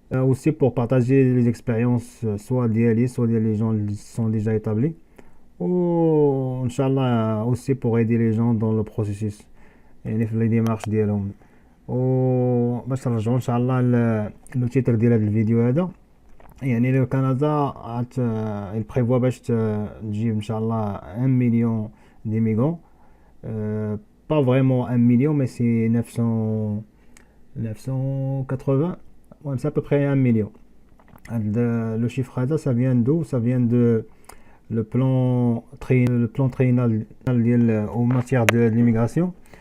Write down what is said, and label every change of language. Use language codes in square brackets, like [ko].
[fr] Aussi pour partager les expériences, soit d'IALI, soit des gens qui sont déjà établis. Ou, Inch'Allah, aussi pour aider les gens dans le processus. [ar] يعني في [fr] les démarches [ar] ديالهم. و باش نرجعو ان شاء الله لو تيتر ديال هذا الفيديو هذا. يعني لو كندا [fr] il prévoit [ar] باش تجيب ان شاء الله [fr] 1 million d'immigrants. Pas vraiment 1 million, mais c'est 980. Ouais, c'est à peu près 1 million. Le chiffre هذا ça vient d'où? Ça vient de le plan triennal en matière de l'immigration.